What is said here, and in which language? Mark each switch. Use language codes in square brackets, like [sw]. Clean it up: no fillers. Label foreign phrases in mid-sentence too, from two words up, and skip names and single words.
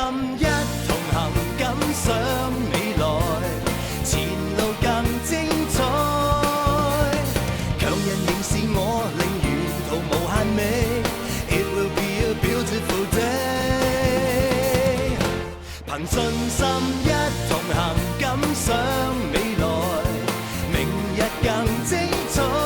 [yue] 一同行，感想未來，前路更精彩。強人仍是我，令沿途無限美。 [en] It will be a beautiful day。 [yue] 憑信心一同行，感想未來，明日更精彩。